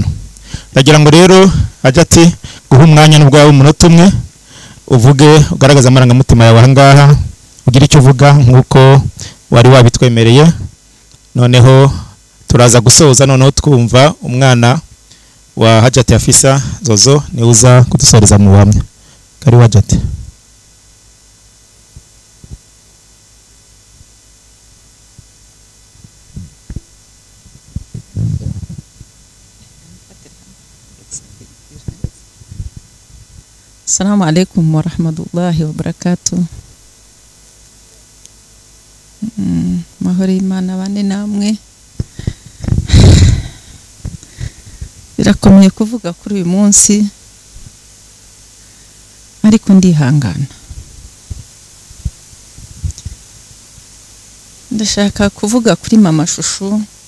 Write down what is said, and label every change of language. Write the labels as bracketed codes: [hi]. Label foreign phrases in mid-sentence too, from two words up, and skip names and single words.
[rw] Ndagira ngo rero Hajati guha umwanya n'ubwawe umunota umwe uvuge, ugaragaza amarangamutima yawe ahangaha, ugira icyo uvuga nk'uko wari wabitwemereye. Noneho turaza gusoza, noneho twumva umwana wa Hajati Afisa Zozo niwe uza kudusoreza mu buhamya. Kari Hajati. [ar] السلام عليكم ورحمة الله وبركاته. [rw] Mahoro y'Imana bane namwe. Birakomeye kuvuga kuri uyu munsi, ariko ndihangana. Ndashaka kuvuga kuri mama Shusho.